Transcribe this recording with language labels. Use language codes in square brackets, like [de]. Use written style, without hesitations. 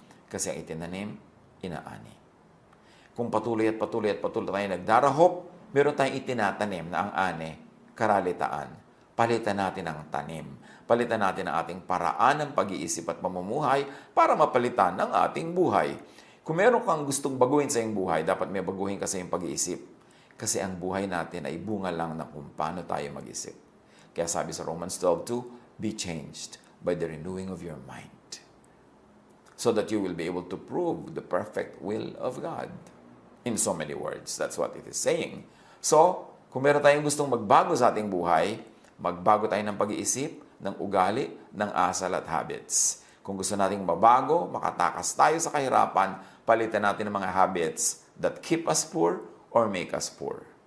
[tl] Kasi ang itinanim, inaani. Kung patuloy tayo nagdarahop, meron tayong itinatanim na ang ani, karalitaan. Palitan natin ang tanim. Palitan natin ang ating paraan ng pag-iisip at pamumuhay para mapalitan ang ating buhay. Kung meron kang gustong baguhin sa iyong buhay, dapat may baguhin ka sa iyong pag-iisip. Kasi ang buhay natin ay bunga lang ng kung paano tayo mag-isip. Kaya sabi sa [en] Romans 12:2, be changed by the renewing of your mind, so that you will be able to prove the perfect will of God. In so many words, that's what it is saying. [tl] So, kung meron tayong gustong magbago sa ating buhay, magbago tayo ng pag-iisip, ng ugali, ng asal at habits. Kung gusto nating mabago, makatakas tayo sa kahirapan, palitan natin ang mga habits [en] that keep us poor or make us poor.